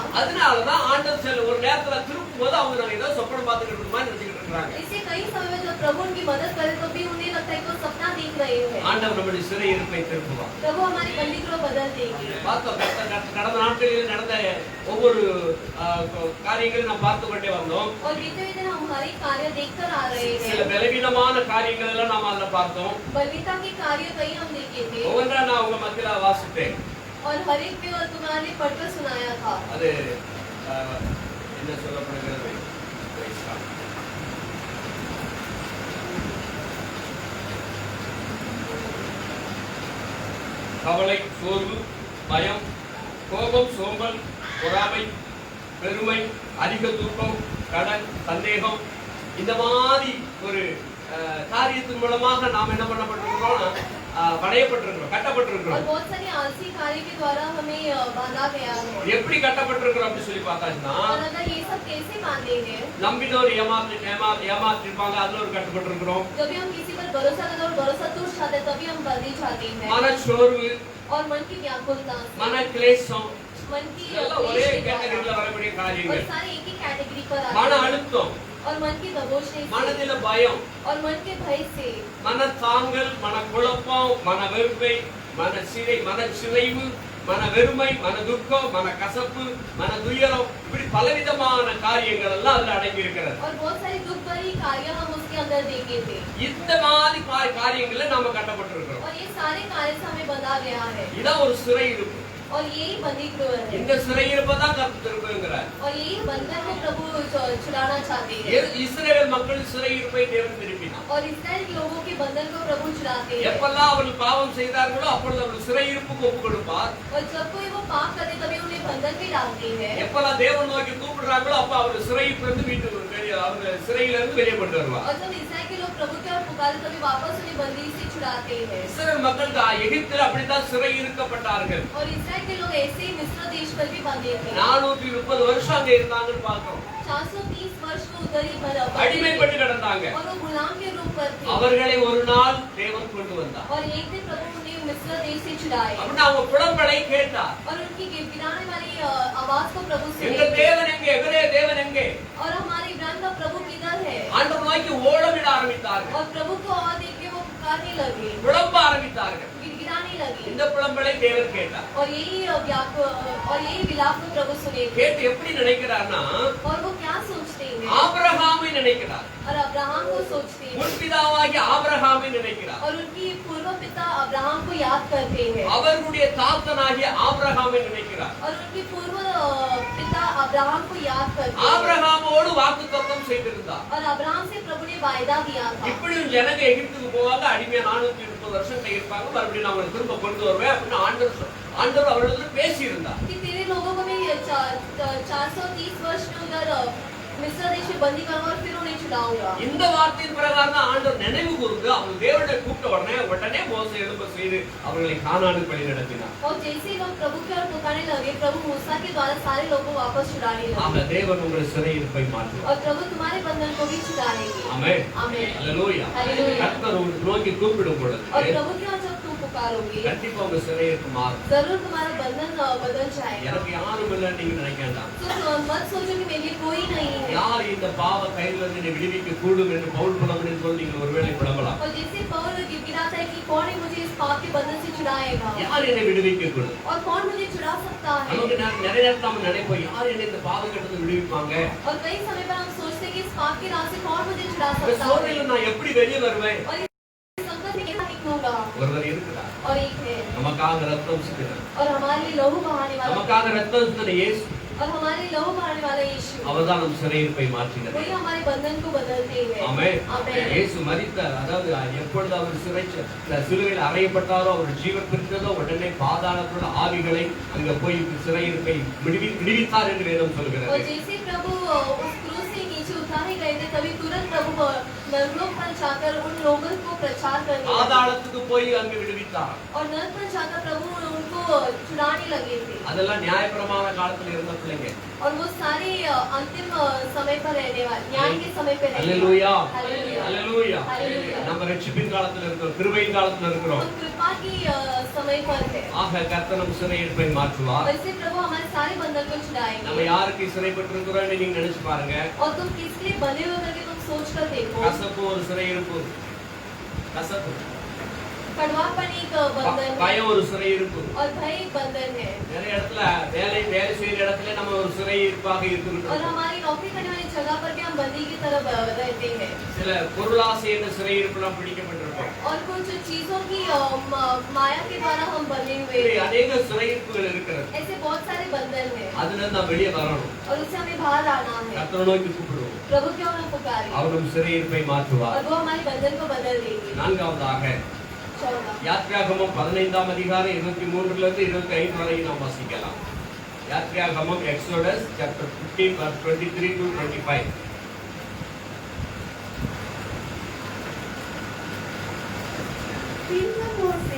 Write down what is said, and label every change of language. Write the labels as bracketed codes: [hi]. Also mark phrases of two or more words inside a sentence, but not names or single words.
[ta] அதனாலதான் ஆண்டவர் ஒரு நேரத்துல திருப்பும் போது அவங்க நான் ஏதோ சொப்பனம் பார்த்துக்கிட்டு இருக்க மாதிரி நினைச்சிட்டு இருக்காங்க. [hi] इससे कई समय में जब प्रभु उनकी मदद करे तो भी उन्हें लगता है कि वो सपना देख रहे हैं। [ta] ஆண்டவர் நம்முடைய சிறையிருப்பை திருப்புவார். [hi] प्रभु हमारी बंदी को बदल देंगे। [ta] பார்த்தோம் கடந்த நாட்களில் நடந்த ஒவ்வொரு காரியங்களையும் நாம் பார்த்து கொண்டே வந்தோம். [hi] और बीते हुए दिन हम हमारे कार्य देखकर आ रहे [ta] சில [hi] हैं। [ta] பலவீனமான காரியங்கள் எல்லாம் நாம் அதுல பார்த்தோம். [hi] बलवीता के कार्य कई हम देखे थे [ta] ஒவ்வொன்றா நான் உங்க மத்தியில வாசித்தேன். [hi] और हर एक में तुम्हारे पढ़कर सुनाया था। [ta] அது என்ன சொல்லப்படுகிறது? கவலை, சோர்வு, பயம், கோபம், சோம்பல், பொறாமை, பெருமை, அதிக தூக்கம், கடன், சந்தேகம், இந்த மாதிரி ஒரு காரியத்தின் மூலமாக நாம் என்ன பண்ணப்பட்டிருக்கிறோம்? படையப்பட்டிருக்கிறோம், [hi] और [ta] கட்டப்பட்டிருக்கிறோம். [hi] बहुत सारे आलसी कार्य के द्वारा हमें बांधा गया है। [ta] எப்படி கட்டப்பட்டிருக்கிறோம் அப்படி சொல்லி பார்த்தாச்சுன்னா, [hi] और अगर ये सब कैसे बांधे हैं? [ta] நம்பினோர் ஏமாற்றிருப்பாங்க, அதுல ஒரு கட்டப்பட்டிருக்கிறோம். [hi] जब भी हम किसी पर भरोसा करते और भरोसा टूट जाता है तभी हम बंधे जाते हैं। [ta] மனச்சோர்வு, [hi] और मन की व्याकुलता, [ta] மன கிளேசம், [hi] मन की [ta] இதெல்லாம் ஒரே [hi] क्लेश के द्वारा। [ta] கேட்டகரியில வரக்கூடிய [hi] और [ta] காரியங்கள். [hi] सारे एक ही कैटेगरी पर [ta] மன [hi] आते हैं। [ta] அழுத்தம், [hi] और मन की दबोचने से [ta] மனதில பயம், [hi] और मन के भय से [ta] மனத்தாங்கல், மனக்குழப்பம், மனவெறுமை, மனச்சிதைவு, மனவெறுமை, மனதுக்கம், மனக்கசப்பு, மனதுயரம், இப்படி பலவிதமான காரியங்கள் எல்லாம் அதுல அடங்கி இருக்கிறது. [hi] और बहुत सारी दुख भरी कार्य हम उसके अंदर देखे थे। [ta] இந்த மாதிரி காரியங்களை நாம கட்டப்பட்டிருக்கிறோம். [hi] और ये सारे कार्य से हमें बंधा गया है। [ta] இதான் ஒரு சிறையிருப்பு. [hi] और यही बंदी गृह है। [ta] இந்த சிறையிருப்பை தான் கர்த்தர் திருப்புங்கிறார். [hi] और यही बंधन को प्रभु छुड़ाना चाहते हैं। [ta] இஸ்ரவேல் மக்கள் சிறையிருப்பை தேவன் திருப்பினார். [hi] और इस्राएल के लोगों के बंधन को प्रभु छुड़ाते हैं। [ta] எப்பெல்லாம் அவர்கள் பாவம் செய்தார்களோ அப்பொழுது அவர்கள் சிறையிருப்புக்கு ஒப்பு கொடுப்பார். [hi] और जब कोई वो पाप करते तभी उन्हें बंधन में डालते हैं। [ta] எப்பெல்லாம் தேவன் நோக்கி கூப்பிடுறாங்களோ அப்ப அவர் சிறையிலிருந்து வீட்டுக்கு அவங்க சிறையிலிருந்து வெளியே கொண்டு வருவார். [hi] और जब इस्राएल के लोग प्रभु की ओर पुकारे तभी वापस उन्हें बंदी से छुड़ाते हैं। [ta] இஸ்ரவேல் மக்கள் எகிப்தில் அப்படித்தான் சிறை இருக்கப்பட்டார்கள். [hi] और इस्राएल के लोग ऐसे ही मिस्र देश पर भी बंधे थे। [ta] 430 வருஷம் அங்க இருந்தாங்கன்னு பார்க்கிறோம். [hi] 430 वर्ष को उधर ही [ta] அடிமைப்பட்டு கிடந்தாங்க. [hi] और वो गुलाम के रूप पर थे। [ta] அவர்களை ஒரு நாள் தேவன் கொண்டு வந்தார். [hi] और एक दिन प्रभु उन्हें मिस्र देश से छुड़ाए। [ta] அப்படின்னா அவங்க புலம்பலை கேட்டார். [hi] और उनकी गिड़गिड़ाने वाली आवाज को प्रभु [ta] எங்க [hi] सुने। [ta] தேவன் எங்கே? எவரே தேவன் எங்கே? [hi] और हमारे इब्राहिम का प्रभु किधर है? [ta] ஆண்டவர் நோக்கி ஓடமிட ஆரம்பித்தார்கள். [hi] और प्रभु को और देख के वो पुकारने लगे, [ta] புலம்ப ஆரம்பித்தார்கள். [hi] गिड़गिड़ाने लगे। [ta] இந்த புலம்பலை தேவன் கேட்டார். [hi] और यही विलाप को प्रभु सुने। [ta] கேட்டு எப்படி நினைக்கிறார்னா, [hi] और वो क्या सोचते हैं? [ta] ஆபிரகாமை நினைக்கிறார். [hi] और अब्राहम को सोचते हैं [ta] முற்பிதாவாகிய ஆபிரகாமை நினைக்கிறார். [hi] और उनकी पूर्व पिता अब्राहम को याद करते हैं [ta] அவர்களுடைய தாத்தனாகிய ஆபிரகாமை நினைக்கிறார். [hi] और उनकी पूर्व पिता अब्राहम को याद करते हैं [ta] ஆபிரகாமோடு வாக்குத்தத்தம் செய்திருந்தார். [hi] और अब्राहम से प्रभु ने वायदा किया था [ta] இப்படியும் ஜனங்க எகிப்துக்கு போவாங்க, அடிமையா 430 வருஷம் இருப்பாங்க, மறுபடியும் நான் அவங்களை திரும்ப கொண்டு வருவேன் அப்படின்னு ஆண்டவர் அவர்களுக்கு பேசி இருந்தார். [hi] कि तेरे लोगों को मैं 430 वर्ष में उधर मिस्र देश में बंदी करूंगा और फिर उन्हें छुड़ाऊंगा। [ta] இந்த வார்த்தையின் பிரகாரம் தான் ஆண்டவர் நினைவு கூர்ந்து அவங்க தேவனை கூப்பிட்ட உடனே மோசே எழும்ப செய்து அவர்களை கானானுக்கு வழி நடத்தினார். [hi] और जैसे ही लोग प्रभु की ओर पुकारने लगे, प्रभु मूसा के द्वारा सारे लोगों को वापस छुड़ाने [ta] ஆக [hi] लगे [ta] தேவன் உங்கள் சிறையிருப்பை மாற்றுவார். [hi] और प्रभु तुम्हारे बंधन को भी छुड़ाएंगे। [ta] ஆமென். [hi] आमीन। [ta] அல்லேலூயா. [hi] हालेलुया। [ta] கர்த்தர் உங்களை நோக்கி கூப்பிடும் பொழுது [hi] और प्रभु की ओर जब तुम पुकारोगे, [ta] கண்டிப்பா உங்க சிறையிருப்பு மாறும். [hi] जरूर तुम्हारा बंधन बदल जाएगा। [ta] எனக்கு யாரும் இல்லைன்னு நீங்க நினைக்க வேண்டாம். [hi] तो मत सोचो कि मेरे लिए कोई नहीं है। [ta] யார் இந்த பாவ கையிலிருந்து என்னை விடுவிக்க கூடும் என்று பவுல் புலம்புன்னு சொல்லி நீங்கள் ஒருவேளை புலம்பலாம். [hi] और जैसे पौल गिड़गिड़ाता है कि कौन है मुझे इस पाप के बंधन से छुड़ाएगा [ta] யார் என்னை விடுவிக்க கூடும்? [hi] और कौन मुझे छुड़ा सकता है। [ta] நமக்கு நிறைய நேரத்துல நம்ம நினைப்போம், யார் என்னை இந்த பாவ கட்டத்தை விடுவிப்பாங்க? [hi] और कई समय पर हम सोचते हैं कि इस पाप के राह से कौन मुझे छुड़ा [ta] இந்த [hi] सकता है [ta] சோதனையில நான் எப்படி வெளியே வருவேன்? [hi] और इस संकट में कैसे निकलूंगा। [ta] ஒருவர் இருக்கிறார், [hi] और एक है [ta] நமக்காக ரத்தம் சிந்தினார், [hi] और हमारे लिए लहू बहाने वाला [ta] நமக்காக ரத்தம் சிந்தின இயேசு, [hi] और हमारे लिए लहू बहाने वाला यीशु, [ta] அவர்தான் நம் சிறையிருப்பை மாற்றினார். [hi] वही हमारे बंधन को बदलते हैं। [ta] ஆமென். [hi] आमीन। [ta] இயேசு மரித்தார், அதாவது எப்பொழுது அவர் சிலுவையில் அறையப்பட்டாரோ, அவர் ஜீவன் பிரித்ததோ, உடனே பாதாளத்தோட ஆவிகளை அங்க போய் சிறையிருப்பை விடுவித்தார் என்று வேதம் [hi] और [ta] சொல்கிறது. [hi] जैसे प्रभु उस क्रूस से नीचे उतारे गए थे, तभी तुरंत प्रभु नरलोक पर जाकर उन लोगों को प्रचार करने लगे [ta] பாதாளத்துக்கு போய் அங்க விடுவித்தார். [hi] और नरक पर जाकर प्रभु उनको छुड़ाने लगे थे। [ta] அதெல்லாம் நியாயப்பிரமாண காலத்துல இருந்த பிள்ளைங்க. [hi] और वो सारे अंतिम समय पर रहने वाले, न्याय के समय पे रहने [ta] அல்லேலூயா. [hi] हालेलुया। [ta] அல்லேலூயா. [hi] हालेलुया। [ta] நம்ம ரட்சிப்பின் காலத்துல இருக்கிறோம், கிருபையின் காலத்துல இருக்கிறோம். [hi] वो कृपा की समय पर है [ta] ஆக கர்த்தர் நம் சிறையிருப்பை மாற்றுவார். [hi] और इससे प्रभु हमारे सारे बंधन को [ta] நம்ம [hi] छुड़ाएंगे। [ta] யாருக்கு சிறைப்பட்டிருக்கிறோம்னு நீங்க நினைச்சு பாருங்க. [hi] और तुम किसके लिए बने हो करके तुम सोच कर देखो। [ta] கசப்பு ஒரு சிறையிருப்பு, கசப்பு. [hi] कड़वापन एक बंधन है [ta] பயம் ஒரு சிறையிருப்பு. [hi] और भय एक बंधन है [ta] நிறைய இடத்துல வேலை செய்யற இடத்துல நம்ம ஒரு சிறையிருப்பாக [hi] और [ta] இருக்கிறோம். [hi] हमारी नौकरी करने वाली जगह पर भी हम बंदी की तरह रहते हैं [ta] சில பொருளாசை என்ற சிறையிருப்புலாம் பிடிக்கப்பட்டிருக்கோம். [hi] और कुछ चीजों की माया के द्वारा हम बने हुए [ta] இப்படி [hi] हैं। [ta] அநேக சிறையிருப்புகள் இருக்கிறது. [hi] ऐसे बहुत सारे बंधन हैं [ta] அதுல இருந்து நாம் வெளியே வரணும். [hi] और उससे हमें बाहर आना है। [ta] கர்த்தரை நோக்கி கூப்பிடுவோம், [hi] प्रभु की ओर हम पुकारें [ta] அவர் நம் சிறையிருப்பை மாற்றுவார். [hi] और वो हमारे बंधन को बदल देंगे। [ta] நான்காவதாக 14 யாத்ராகமம் 15ஆம் அதிகாரம் 23 லிருந்து 25 வரை நாம் வாசிக்கலாம். யாத்ராகமம் [en] Exodus chapter 15 verse 23 to 25. [ta] பின்பு மோசே